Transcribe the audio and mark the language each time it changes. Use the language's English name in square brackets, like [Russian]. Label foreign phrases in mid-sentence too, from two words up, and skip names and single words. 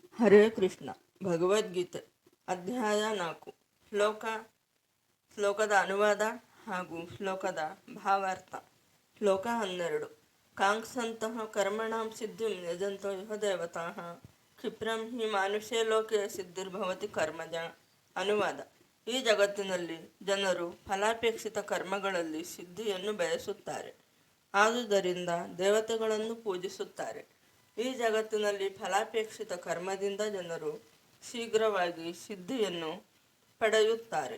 [Kannada] ಹರೇ ಕೃಷ್ಣ. ಭಗವದ್ಗೀತೆ ಅಧ್ಯಾಯ 4. ಶ್ಲೋಕದ ಅನುವಾದ ಹಾಗೂ ಶ್ಲೋಕದ ಭಾವಾರ್ಥ. [Sanskrit] ಶ್ಲೋಕ 12. ಕಾಂಕ್ಷಂತಹ ಕರ್ಮಣಾಂ ಸಿದ್ಧಿಂ ಯಜಂತೋ ಇಹ ದೇವತಾಃ ಕ್ಷಿಪ್ರಂ ಹಿ ಮಾನುಷೇ ಲೋಕೆ ಸಿದ್ಧಿರ್ಭವತಿ ಕರ್ಮಜ. [Kannada] ಅನುವಾದ: ಈ ಜಗತ್ತಿನಲ್ಲಿ ಜನರು ಫಲಾಪೇಕ್ಷಿತ ಕರ್ಮಗಳಲ್ಲಿ ಸಿದ್ಧಿಯನ್ನು ಬಯಸುತ್ತಾರೆ. ಆದುದರಿಂದ ದೇವತೆಗಳನ್ನು ಪೂಜಿಸುತ್ತಾರೆ. ಈ ಜಗತ್ತಿನಲ್ಲಿ ಫಲಾಪೇಕ್ಷಿತ ಕರ್ಮದಿಂದ ಜನರು ಶೀಘ್ರವಾಗಿ ಸಿದ್ಧಿಯನ್ನು ಪಡೆಯುತ್ತಾರೆ.